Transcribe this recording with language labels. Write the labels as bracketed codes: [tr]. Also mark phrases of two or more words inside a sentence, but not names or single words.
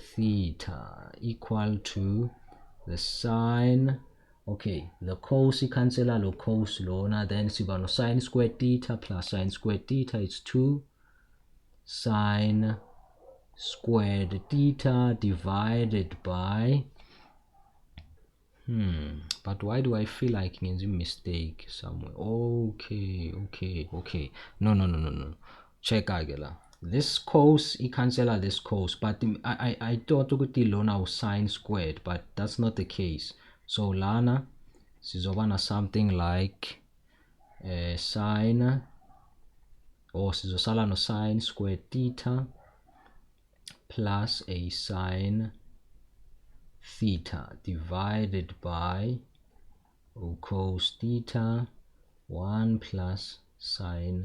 [en] theta equal to the sine, okay, the cos cancel lo cos lona, then [zu] siba no [en] sine squared theta plus sine squared theta is 2 sine squared theta divided by but why do I feel like means a mistake somewhere? Okay. No. Check agela. This cos cancel this cos, but I thought [zu] ukuthi lona [en] sine squared, but that's not the case. So [zu] lana sizobana [en] something like sine, or [zu] sizosala no [en] sine squared theta plus a sine theta divided by cos theta 1 plus sine